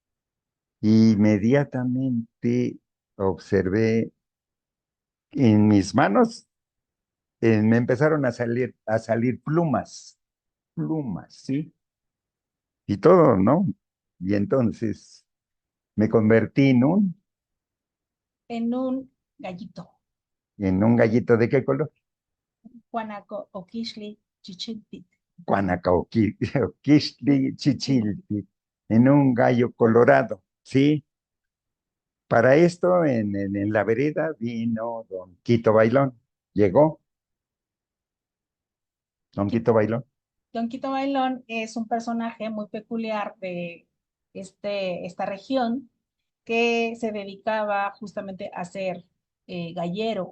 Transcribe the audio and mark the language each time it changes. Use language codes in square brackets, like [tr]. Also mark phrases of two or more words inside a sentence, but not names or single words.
[es] Inmediatamente observé en mis manos, me empezaron a salir plumas, plumas, ¿sí? Y todo, ¿no? Y entonces me convertí En un gallito, en un gallito de qué color. [nah] Guanaco o Kishli Chichiltic. Quistli chichilti, [es] en un gallo colorado, ¿sí? Para esto, en la vereda vino don Quito Bailón. Llegó don Quito Bailón. Don Quito Bailón es un personaje muy peculiar de esta región que se dedicaba justamente a ser gallero.